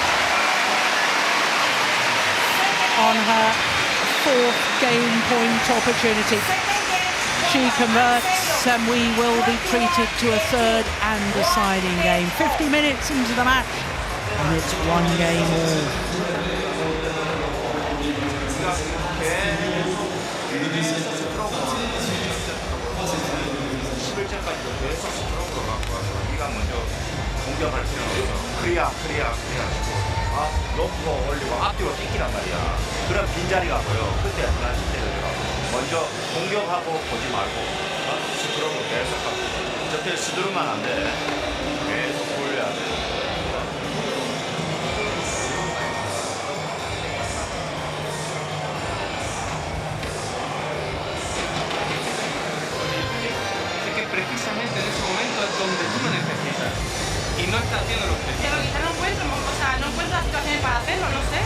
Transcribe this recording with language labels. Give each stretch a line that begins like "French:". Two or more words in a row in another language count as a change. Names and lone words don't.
English: On her 4th game point opportunity. She converts and we will be treated to a 3rd and deciding game. 50 minutes into the match and it's 1 game all.
Korean: 공격할 필요는 없어. 클리어 놓고 올리고 앞뒤로 땡기란 말이야. 그럼 빈자리가 보여. 그때 하나씩 때려줘. 먼저 공격하고 보지 말고 스트로크 계속 하고. 저때 스드르면 안 돼. 계속 돌려야 돼.
Spanish: Precisamente en ese momento es donde tú me necesitas y no estás haciendo lo que Pero quizá no encuentro, o sea, no encuentro las situaciones para hacerlo, no sé.